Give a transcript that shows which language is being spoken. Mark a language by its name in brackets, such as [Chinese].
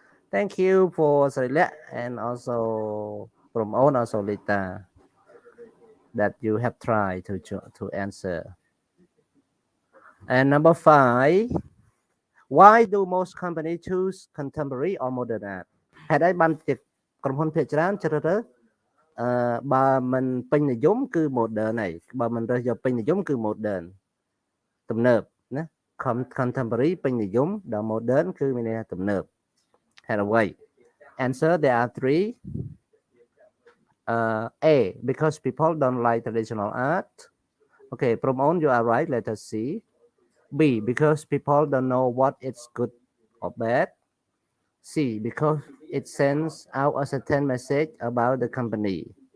[English] Thank you for Sarila and also from all also Lita that you have tried to answer. And number 5. Why do most companies choose contemporary or modern art? [Khmer] ហេតុអីបានជាក្រុមហ៊ុនភាគច្រើនជ្រើសរើសបើមិនពេញនិយមគឺ modern ហើយបើមិនរើសយកពេញនិយមគឺ modern ទំនើបណា contemporary ពេញនិយមដល់ modern គឺមានន័យថាទំនើបហេតុអ្វី [English] Answer there are 3. A. Because people don't like traditional art. Okay, from on you are right. Let us see. B. Because people don't know what is good or bad. C. Because it sends out a certain message about the company.